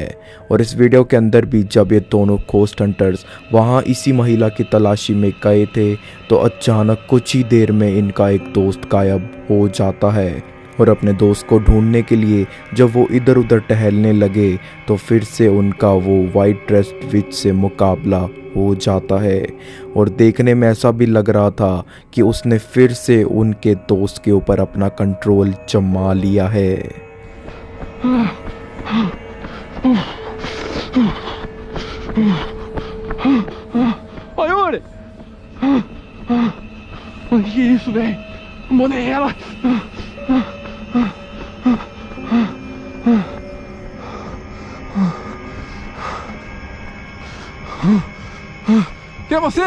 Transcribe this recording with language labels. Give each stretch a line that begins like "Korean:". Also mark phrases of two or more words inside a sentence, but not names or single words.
Hindi: और इस वीडियो के अंदर भी जब ये दोनों
English: ghost hunters
Hindi: वहाँ इसी महिला की तलाशी में गए थे तो अचानक कुछ ही देर में इनका एक दोस्त गायब हो जाता है और अपने दोस्त को ढूंढने के लिए जब वो इधर उधर टहलने लगे तो फिर से उनका वो
English: white dressed witch
Hindi: से मुकाबला हो जाता है और देखने में ऐसा भी लग रहा था कि उसने फिर से उनके दोस्त के ऊपर अपना कंट्रोल जमा लिया है।
Portuguese: Olha, Yuri! Que isso, velho? Mandei ela! Quem é você?